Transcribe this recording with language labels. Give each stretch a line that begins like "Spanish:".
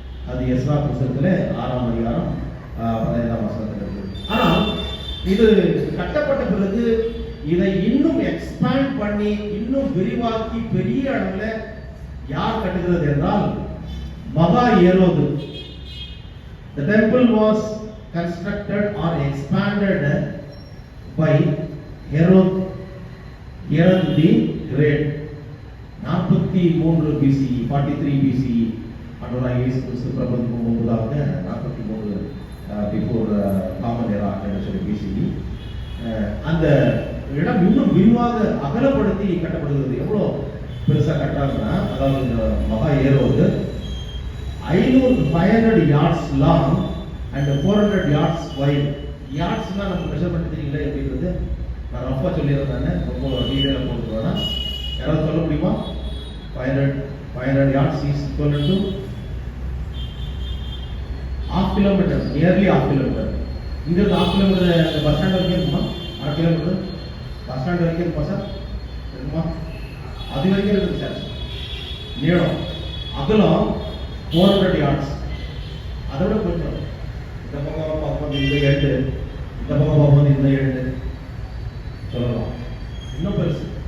Tamil: அது எஸ்ரா புத்தகத்தில் 6ஆம் அதிகாரம் 15ஆம் வசனத்தில் இருக்கு. ஆனால் இது கட்டப்பட்ட பிறகு இதை இன்னும் எக்ஸ்பேண்ட் பண்ணி இன்னும் விரிவாக்கி பெரிய அளவில் யார் கட்டுகிறது என்றால் மகா ஏரோது.
English: The temple was constructed or expanded by Herod the Great.
Tamil: 43 BCE, 43 BCE ஆண்டவராகிய இயேசு கிறிஸ்து பிறப்பதற்கு முன்பதாக 43 பிஃபோர் காமன் எரா என்று சொல்லி BCE. அந்த இடம் இன்னும் விரிவாக அகலப்படுத்தி கட்டப்படுகிறது. எவ்வளோ பெருசாக கட்டுறாங்கன்னா, அதாவது இந்த மகா ஏரோது
English: 500 yards long and 400 yards wide.
Tamil: யார்ட்ஸ்னா நம்ம மெஷர்மெண்ட் தெரியல எப்படின்றது நான் ரொம்ப சொல்லியிருந்தேன். ரொம்ப டீடைலாக போட்டுருவேன்னா யாராவது சொல்ல முடியுமா?
English: 500 yards is equal to half kilometer, nearly half kilometer.
Tamil: இங்கிருந்து half kilometer பஸ் ஸ்டாண்ட் வரைக்கும் இருக்குமா? 1/2 கிலோமீட்டர் பஸ் ஸ்டாண்ட் வரைக்கும் இருக்குமா சார்? இருக்குமா? அது வரைக்கும் இருக்குது சார். நீளம் அகலம் 400 yards. அதோட கொஞ்சம் இந்த பக்கம் பார்க்கும்போது இந்த எட்டு, இந்த பக்கம் பார்க்கும்போது இந்த எட்டு சொல்லலாம். இன்னும் பெருசு.